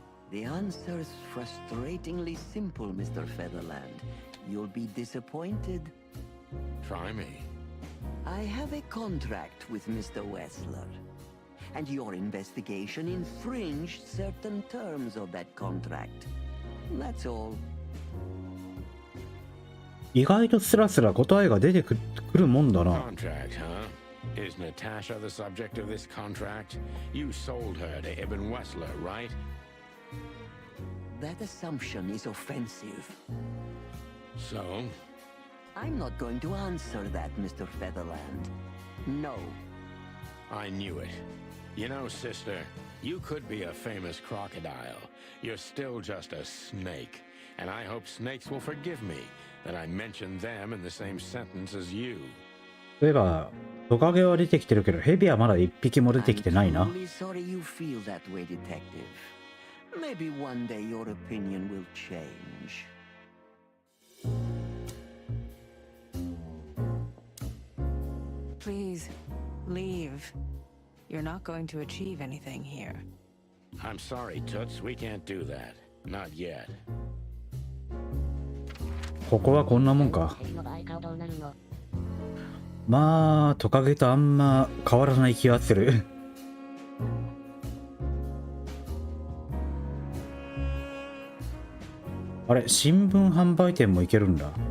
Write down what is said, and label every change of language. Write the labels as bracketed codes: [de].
[en] The answer's frustratingly simple, Mr. Featherland. You'll be disappointed. Try me. I have a contract with Mr. Wessler, and your investigation infringed certain terms of that contract. That's all. [ja] 意外とスラスラ答えが出てくるもんだな。 [en] Contract, huh? Is Natasha the subject of this contract? You sold her to Ibn Wessler, right? That assumption is offensive. So, I'm not going to answer that, Mr. Featherland. No. I knew it. You know, sister, you could be a famous crocodile. You're still just a snake. And I hope snakes will forgive me that I mentioned them in the same sentence as you. [ja] そういえばトカゲは出てきてるけどヘビはまだ一匹も出てきてないな。 [en] I'm truly sorry you feel that way, Detective. Maybe one day your opinion will change. Please, leave. You're not going to achieve anything here. I'm sorry, Toots, we can't do that. Not yet. [ja] ここはこんなもんか。ヘビの場合顔どうなるの？まあトカゲとあんま変わらない気がする。あれ新聞販売店も行けるんだ。